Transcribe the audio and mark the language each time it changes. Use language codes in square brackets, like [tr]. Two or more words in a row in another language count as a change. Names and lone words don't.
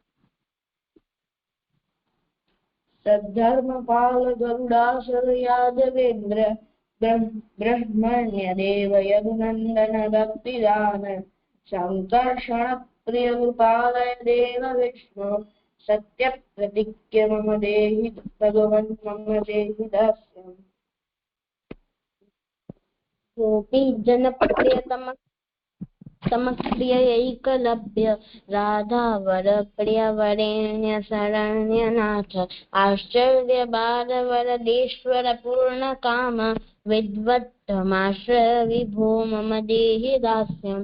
[sa] સદ્ધર્મ પાલ ગરુડાસુર યાદવેન્દ્ર બ્રહ્મણ્ય દેવ યદુનંદન ભક્તિદાન સંકર્ષણ પ્રિય કૃપાલય દેવ વિષ્ણુ સત્ય પ્રતિજ્ઞ મમ દેહિ ભગવન મમ દેહિ દાસ્યમ. ગોપી જન પ્રિયતમ समक्रियैकलभ्य राधावर प्रियवरेण्य शरण्यनाथ आश्चर्य बालवरदेश्वर पूर्ण काम विद्वत्तमाश्रय विभो मम देहि दास्यम्.